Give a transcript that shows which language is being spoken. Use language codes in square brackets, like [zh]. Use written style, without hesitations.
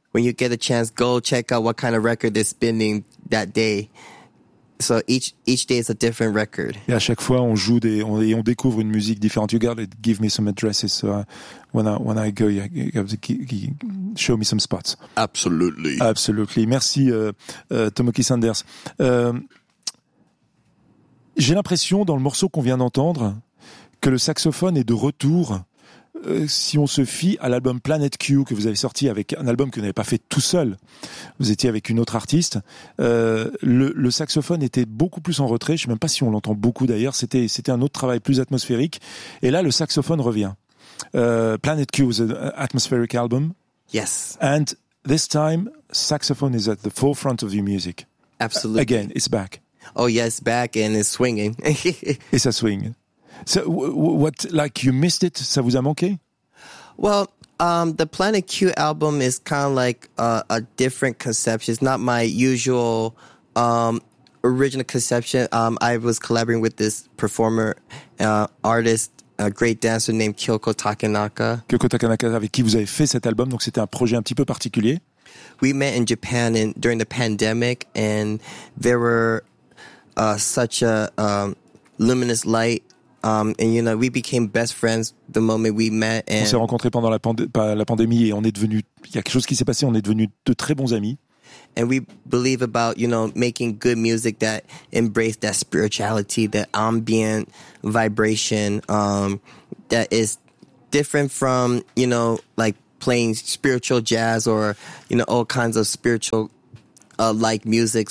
[en] When you get a chance, go check out what kind of record they're spinning that day. So each day is a different record. [fr] Et à chaque fois, on joue on découvre une musique différente. [en] You gotta give me some addresses when I go. You have to show me some spots. Absolutely. Absolutely. Merci, Tomoki Sanders. [fr] J'ai l'impression, dans le morceau qu'on vient d'entendre, que le saxophone est de retour si on se fie à l'album Planet Q que vous avez sorti, avec un album que vous n'avez pas fait tout seul. Vous étiez avec une autre artiste. Le saxophone était beaucoup plus en retrait. Je ne sais même pas si on l'entend beaucoup d'ailleurs. C'était un autre travail plus atmosphérique. Et là, le saxophone revient. [en] Planet Q was an atmospheric album. Yes. And this time, saxophone is at the forefront of your music. Absolutely. Again, it's back. Oh yes, back and it's swinging. It's a swing. So what, like you missed it? [fr] Ça vous a manqué? [en] Well, the Planet Q album is kind of like a different conception. It's not my usual original conception. I was collaborating with this performer, artist, a great dancer named Kyoko Takenaka. [fr] Kyoko Takenaka, avec qui vous avez fait cet album, donc c'était un projet un petit peu particulier. [en] We met in Japan during the pandemic, and there were such a luminous light, and you know, we became best friends the moment we met. And [fr] on s'est rencontrés pendant la pandémie et on est devenus, il y a quelque chose qui s'est passé, on est devenus de très bons amis. [en] And we believe about, you know, making good music that embrace that spirituality, that ambient vibration, that is different from, you know, like playing spiritual jazz or, you know, all kinds of spiritual, like music.